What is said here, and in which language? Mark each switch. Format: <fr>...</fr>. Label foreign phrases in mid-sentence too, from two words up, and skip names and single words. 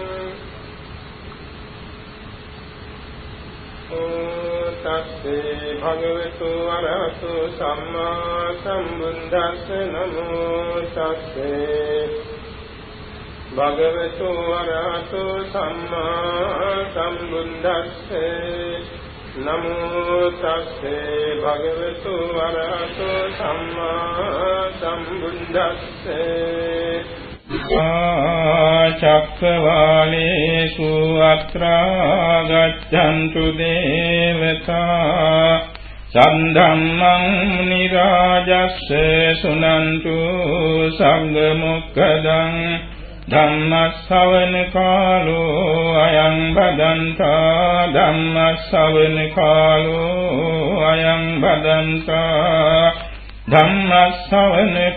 <pi>තස්සේ භගවතු වරහතු සම්මා සම්බුද්දස්ස නමෝ තස්සේ භගවතු වරහතු සම්මා සම්බුද්දස්ස නමෝ තස්සේ භගවතු වරහතු සම්මා සම්බුද්දස්ස චක්කවාලේසු අත්‍රා ගච්ඡන්තු දේවතා සද්ධම්මං නිරාජස්ස සුනන්තු සංඝ මොක්ඛදං ධම්මස්සවන කාලෝ අයං බදන්තා ධම්මස්සවන කාලෝ අයං බදන්තා ධම්මස්සවන</pi>